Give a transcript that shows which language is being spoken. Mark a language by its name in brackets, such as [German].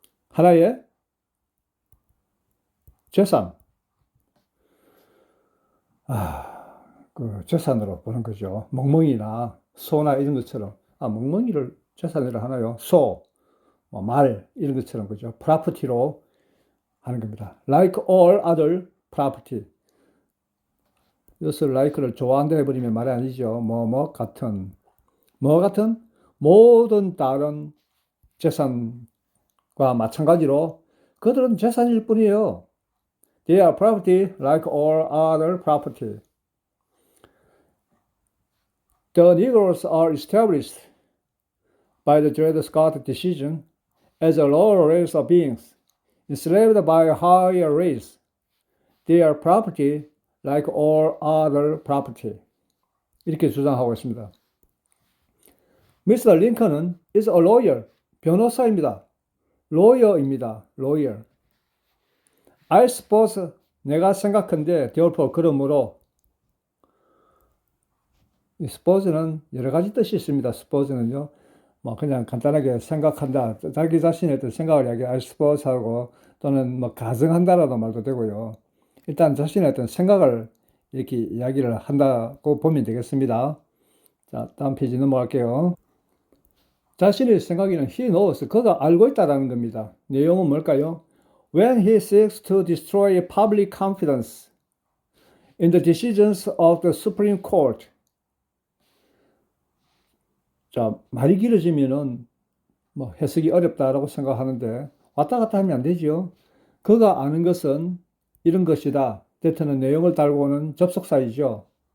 [Korean] 하나의 재산. 그 재산으로 보는 거죠. 멍멍이나 소나 이런 것처럼. 멍멍이를 재산으로 하나요? 소, 말, 이런 것처럼, 그죠? 프로퍼티로 하는 겁니다. [English] Like all other property. [Korean] 이것을 like를 좋아한다 해버리면 말이 아니죠. 같은. 모든 다른 재산과 마찬가지로 그들은 재산일 뿐이에요. [English] They are property like all other property. The Negroes are established by the Dred Scott decision as a lower race of beings, enslaved by a higher race. They are property like all other property. [Korean] 이렇게 주장하고 있습니다. [English] Mr. Lincoln은 is a lawyer. [Korean] 변호사입니다. [English] lawyer. I suppose, [Korean] 내가 생각한데, [English] therefore, [Korean] 그러므로. 이 suppose는 여러 가지 뜻이 있습니다. suppose는요, 그냥 간단하게 생각한다, 자기 자신의 어떤 생각을 이야기, I suppose 하고, 또는 가정한다라도 말도 되고요. 일단 자신의 어떤 생각을 이렇게 이야기를 한다고 보면 되겠습니다. 자, 다음 페이지 넘어갈게요. 자신의 생각에는 [English] he knows, [Korean] 그가 알고 있다라는 겁니다. 내용은 뭘까요? [English] When he seeks to destroy public confidence in the decisions of the Supreme Court. [Korean] 자, 말이 길어지면은 해석이 어렵다라고 생각하는데 왔다 갔다 하면 안 되죠. 그가 아는 것은 이런 것이다. 대체는 내용을 달고 오는 접속사이죠.